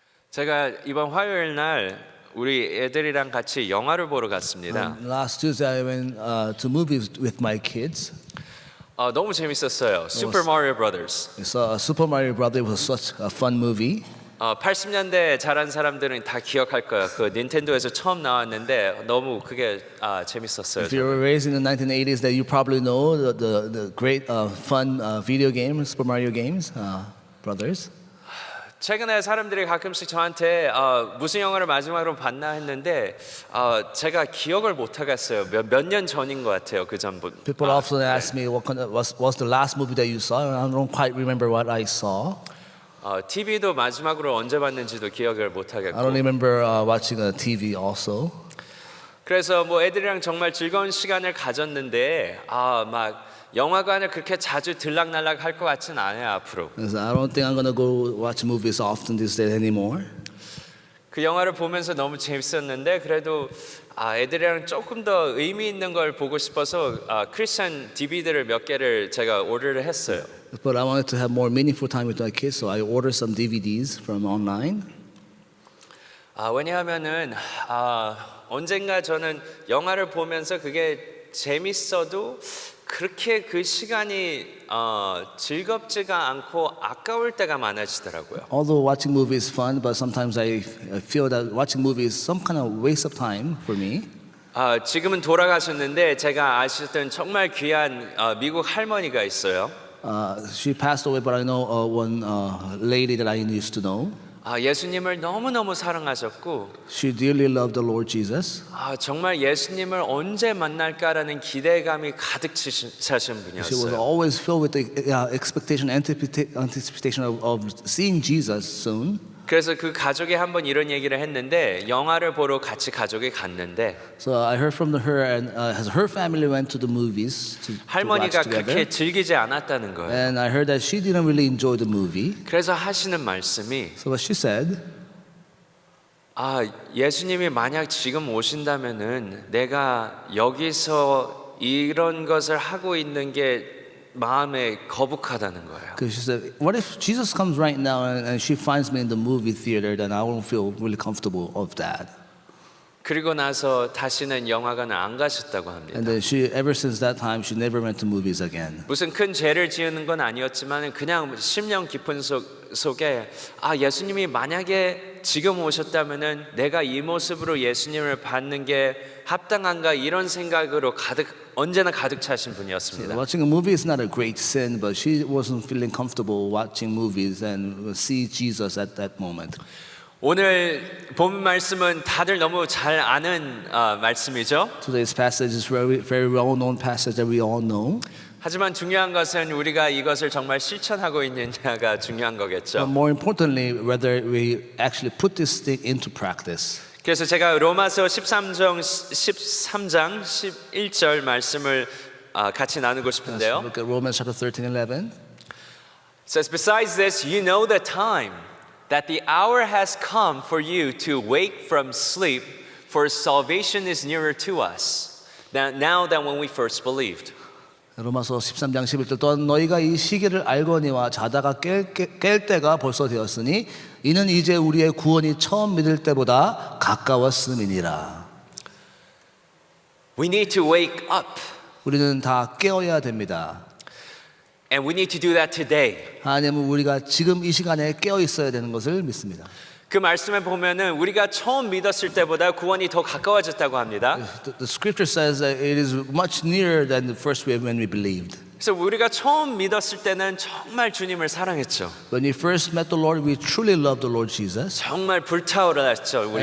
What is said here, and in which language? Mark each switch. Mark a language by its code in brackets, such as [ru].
[ko] 제가 이번 화요일 날 우리 애들이랑 같이 영화를 보러 갔습니다. [en] Last Tuesday, I went to movies with my kids. [ko] 너무 재밌었어요. Super Mario Brothers. [en] We saw Super Mario Brothers. It was such a fun movie. [ko] 80년대 자란 사람들은 다 기억할 거예요. 그 닌텐도에서 처음 나왔는데 너무 그게 재밌었어요. [en] If you were raised in the 1980s, that you probably know the great fun video game, Super Mario games, Brothers. [ko] 최근에 사람들이 가끔씩 저한테 무슨 영화를 마지막으로 봤나 했는데 제가 기억을 못 하겠어요. 몇 년 전인 것 같아요. 그 전부터. [en] People often ask me what was the last movie that you saw, and I don't quite remember what I saw. [ko] TV도 마지막으로 언제 봤는지도 기억을 못 [en] I don't [ko] 하겠고. [en] remember watching a TV also. [ko] 그래서 뭐 애들이랑 정말 즐거운 시간을 가졌는데 막 영화관을 그렇게 자주 들락날락 할 것 같진 않아요 앞으로. [en] So I don't think I'm gonna go watch movies often these days anymore. [ko] 그 영화를 보면서 너무 재밌었는데 그래도 애들이랑 조금 더 의미 있는 걸 보고 싶어서 크리스찬 DVD를 몇 개를 제가 오더를 했어요. [en] But I wanted to have more meaningful time with my kids, so I ordered some DVDs from online. [ko] 왜냐하면은 언젠가 저는 영화를 보면서 그게 재밌어도 그렇게 그 시간이 즐겁지가 않고 아까울 때가 많아지더라고요. [en] Although watching movies is fun, but sometimes I feel that watching movies is some kind of waste of time for me. [ko] 지금은 돌아가셨는데 제가 아시던 정말 귀한 미국 할머니가 있어요. [en] She passed away, but I know one lady that I used to know. [ko] 예수님을 너무너무 사랑하셨고 [en] She dearly loved the Lord Jesus. [ko] 정말 예수님을 언제 만날까라는 기대감이 가득 차신 [en] She was [ko] 분이었어요. [en] always filled with the expectation, anticipation of seeing Jesus soon. [ko] 그래서 그 가족이 한번 이런 얘기를 했는데 영화를 보러 같이 가족이 갔는데 [en] So I heard from her, and as her family went to the movies to watch [ko] 할머니가 [en] together. [ko] 그렇게 즐기지 않았다는 거예요. [en] And I heard that she didn't really enjoy the movie. [ko] 그래서 하시는 말씀이 [en] So what she said, [ko] 예수님이 만약 지금 오신다면은 내가 여기서 이런 것을 하고 있는 게 마음에 거북하다는 거예요. [en] because she said, what if Jesus comes right now and she finds me in the movie theater, then I won't feel really comfortable of that. [ko] 그리고 나서 다시는 영화관을 안 가셨다고 합니다. [en] And then ever since that time, she never went to movies again. [ko] 무슨 큰 죄를 지은 건 아니었지만 그냥 심령 깊은 속에 예수님이 만약에 지금 오셨다면은 내가 이 모습으로 예수님을 받는 게 합당한가 이런 생각으로 언제나 가득 차신 분이었습니다. [en] Watching a movie is not a great sin, but she wasn't feeling comfortable watching movies and see Jesus at that moment. [ko] 오늘 본 말씀은 다들 너무 잘 아는 말씀이죠. [en] Today's passage is very well-known passage that we all know. [ko] 하지만 중요한 것은 우리가 이것을 정말 실천하고 있느냐가 중요한 거겠죠. [en] But more importantly, whether we actually put this thing into practice. [ko] 그래서 제가 로마서 13장 11절 말씀을 같이 나누고 싶은데요. [en] Look at Romans chapter 13:11. It says, besides this, you know the time, that the hour has come for you to wake from sleep, for salvation is nearer to us now than when we first believed. [ko] 로마서 13장 11절 또한 너희가 이 시기를 알거니와 자다가 깰 때가 벌써 되었으니 이는 이제 우리의 구원이 처음 믿을 때보다 가까웠음이니라. [en] We need to wake up. [ko] 우리는 다 깨어야 됩니다. [en] And we need to do that today. [ko] 하나님은 우리가 지금 이 시간에 깨어 있어야 되는 것을 믿습니다. 그 말씀에 보면은 우리가 처음 믿었을 때보다 구원이 더 가까워졌다고 합니다. [en] The scripture says that it is much nearer than the first way when we believed. [ko] 그래서 우리가 처음 믿었을 때는 정말 주님을 사랑했죠. [en] When we first met the Lord, we truly loved the Lord Jesus. [ko] 정말 불타오르었죠, 우리